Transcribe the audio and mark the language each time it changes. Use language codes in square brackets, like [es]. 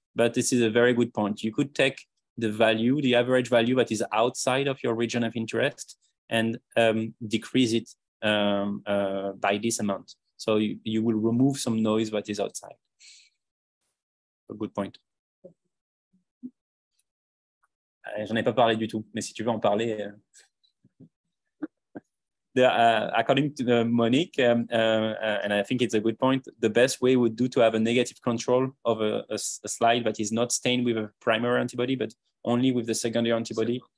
[en] But this is a very good point. You could take the value, the average value that is outside of your region of interest and decrease it by this amount. So you will remove some noise that is outside. A good point. [fr] J'en ai pas parlé du tout, mais si tu veux en parler. [en] According to Monique, and I think it's a good point, the best way would do to have a negative control of a slide that is not stained with a primary antibody, but only with the secondary antibody.